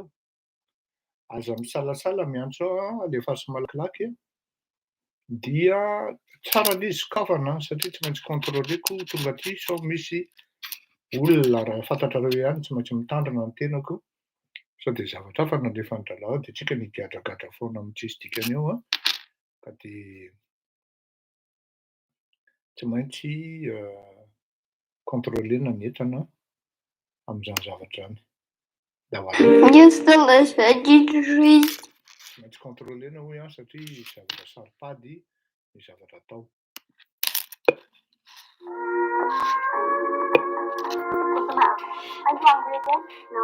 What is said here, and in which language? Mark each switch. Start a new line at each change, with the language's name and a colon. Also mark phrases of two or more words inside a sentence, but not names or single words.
Malagasy: Aza misalasala miantso alefaso malakilaky dia tsara le izy sokafana satria tsy maintsy contrôleko tonga aty sao misy olona raha fantatrareo ihany tsy maintsy mitandrina ny tenako sao de zavatra hafa nandrefany dralao de tsika nigadragadra foana amin'tsisy dikany eo ka de tsy maintsy contrôlena ny entana amin'izany zavatra zany.
English: Just the less veggie.
Malagasy: Tsy maintsy contrôlena hoe satria zavatra saripady ny zavatra atao.
English: Are you hungry again? No.